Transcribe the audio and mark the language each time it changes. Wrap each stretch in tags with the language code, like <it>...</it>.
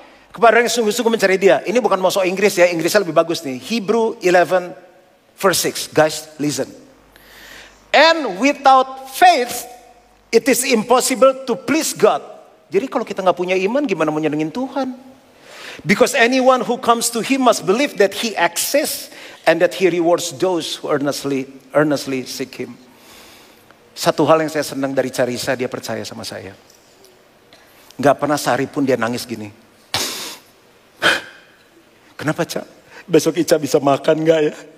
<id>Kepada orang yang sungguh-sungguh mencari dia. Ini bukan mau sok Inggris ya, Inggrisnya lebih bagus nih.</id> <en>Hebrew 11 verse 6. Guys, listen. And without faith, it is impossible to please God.</en> <id>Jadi kalau kita gak punya iman, gimana mau nyenengin Tuhan?</id> <en>Because anyone who comes to him must believe that he exists and that he rewards those who earnestly seek him.</en> <id>Satu hal yang saya senang dari Carissa, dia percaya sama saya. Gak pernah sehari pun dia nangis gini. Kenapa Ca? Besok Ica bisa makan gak ya?</id>